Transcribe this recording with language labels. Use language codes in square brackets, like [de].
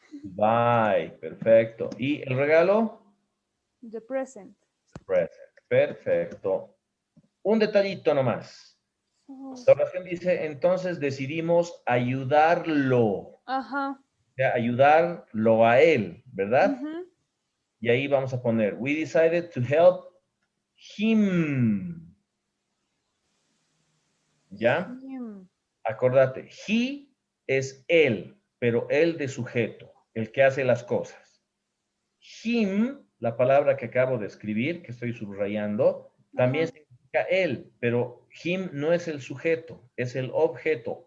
[es] buy. Perfecto. ¿Y el regalo? [en] the present. [es] Present. Perfecto. Un detallito nomás. Oh. La oración dice, entonces decidimos ayudarlo. Ajá. O sea, ayudarlo a él, ¿verdad? Uh-huh. Y ahí vamos a poner, [en] we decided to help him. [es] ¿Ya? [en] Him. [es] Acordate, he es él, pero él de sujeto, el que hace las cosas. Him, la palabra que acabo de escribir, que estoy subrayando, también Ajá. significa él, pero him no es el sujeto, es el objeto.